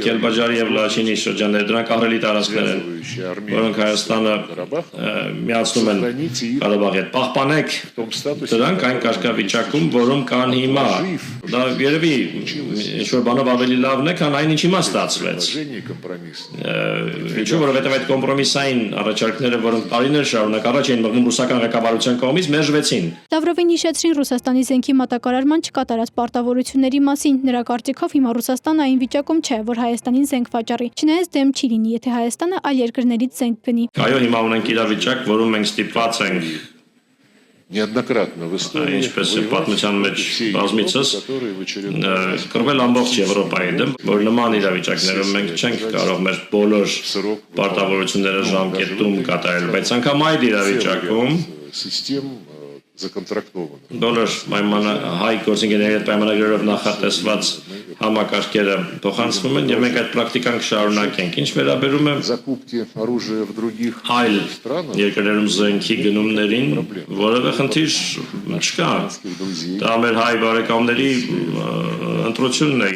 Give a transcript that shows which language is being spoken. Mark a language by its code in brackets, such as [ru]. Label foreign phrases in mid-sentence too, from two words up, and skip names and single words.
[hy] Կելբաջարի եւ Լաչինի շրջանները, դրանք ահռելի տարածքներ են, որոնք Հայաստանը միացնում են Ղարաբաղի հետ։ Պահպանեք դրանք այն կարգավիճակում, որում կան հիմա։ Դա երևի ինչ-որ բանով ավելի լավն է, քան այն ինչ հիմա ստացվեց։ Ինչու՞, որովհետև այդ կոմպրոմիսային առաջարկները, որոնք տարիներ շարունակ առաջ էին մղում ռուսական ղեկավարության կողմից, մերժվեցին։ Լավրովին հիշեցրին Ռուսաստանի զենքի մատակարարման չկատարած պարտավորությունների մասին։ Նրա կարծիքով հիմա Ռուսաստանը այն վիճակում չէ, որ Հայաստանին զենք վաճառի։ Չնայած դեմ չի լինի, եթե Հայաստանը այլ երկրներից զենք գնի։ Այո, հիմա ունենք իրավիճակ, որում մենք ստիպված ենք [ru] неоднократно в истории [hy] ինչպես պատմության մեջ բազմիցս կռվել ամբողջ Եվրոպայի դեմ, որ նման իրավիճակներում մենք չենք կարող մեր բոլոր պարտավորությունները ժամկետում կատարել, բայց անգամ այդ իրավիճակում բոլոր հայ գործընկերների հետ պայմանագրերով նախատեսված համակարգերը փոխանցվում են եւ մենք այդ պրակտիկան կշարունակենք։ Ինչ վերաբերում է այլ երկրներում զենքի գնումներին, որևէ խնդիր չկա։ Դա մեր հայ բարեկամների ընտրությունն է։